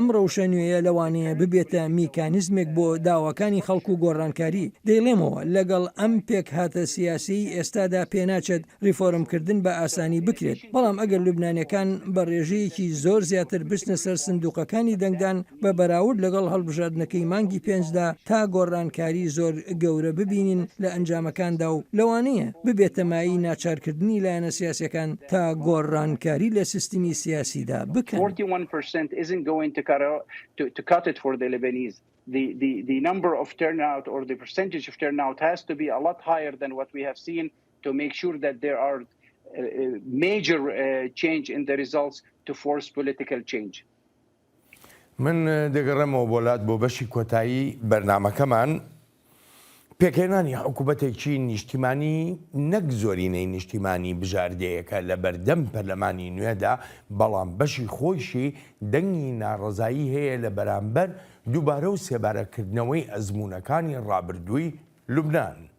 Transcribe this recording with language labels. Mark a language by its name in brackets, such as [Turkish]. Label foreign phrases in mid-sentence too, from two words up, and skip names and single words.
[Central Kurdish] ڕەوشە نوێیە لەوانەیە ببێتە میکانیزمێک بۆ داواکانی خەڵکو و گۆڕانکاری دەیڵێمەوە لەگەڵ ئەم پێک هاتە سیاسی ئێستادا پێناچێت ریفۆرمکردن بە ئاسانی بکرێت بەڵام ئەگەر لوبنانیەکان بە ڕێژەیەکی زۆر زیاتر بچنە سەر سندوقەکانی دەنگدان بە بەراورد لەگەڵ هەڵبژاردنەکەی مانگی پێنجدا تا گۆڕانکاری زۆر گەورە ببینین لە ئەنجامەکاندا و لەوانەیە ببێتە مایی ناچارکردنی لایەنە سیاسیەکان تا گۆڕانکاری لە سیستمی سیاسیدا بکەن. [English] 41% isn't going to cut it for the Lebanese. The number of turnout or the percentage of turnout has to be a lot higher than what we have seen to make sure that there are major change in the results to force political change. [Central Kurdish] من دەگەڕێمەوە بۆلات بۆ بەشی کۆتایی بەرنامەکەمان پێکهێنانی حکوومەتێکی نیشتیمانی نەک زۆرینەی نیشتیمانی بژاردەیەکە لە بەردەم پەرلەمانی نوێدا بەڵام بەشی خۆشی دەنگی ناڕەزایی هەیە لە بەرامبەر دووبارە و سێبارەکردنەوەی ئەزمونونەکانی ڕابردووی لوبنان.